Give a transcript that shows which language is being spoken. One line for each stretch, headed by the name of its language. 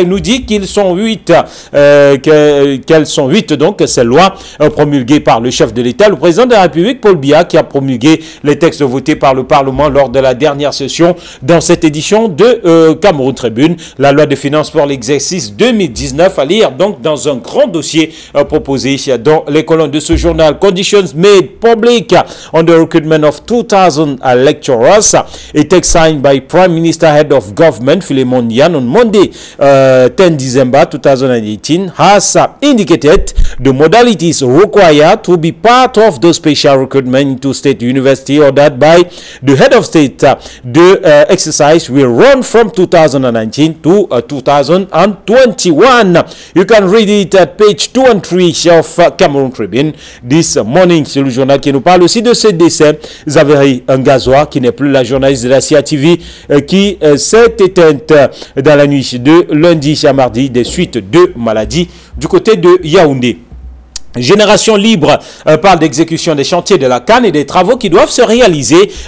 French: Il nous dit qu'ils sont 8, qu'elles sont 8 donc ces lois promulguées par le chef de l'État, le président de la République Paul Biya, qui a promulgué les textes votés par le Parlement lors de la dernière session dans cette édition de Cameroun Tribune. La loi de finances pour l'exercice 2019 à lire donc dans un grand dossier proposé dans les colonnes de ce journal.
English: Conditions made public on the recruitment of 2,000 lecturers. A text signed by Prime Minister Head of Government Philemon Yan on Monday 10 December 2018 has indicated the modalities required to be part of the special recruitment into state university ordered by the head of state. The exercise will run from 2019 to 2021. You can read it at page 2 and 3 of Cameroun Tribune this morning.
French: C'est le journal qui nous parle aussi de ce décès. Zaveri Ngazoa, qui n'est plus la journaliste de la CIA-TV, qui s'est éteinte dans la nuit de lundi à mardi des suites de maladies du côté de Yaoundé. Génération Libre parle d'exécution des chantiers de la CAN et des travaux qui doivent se réaliser.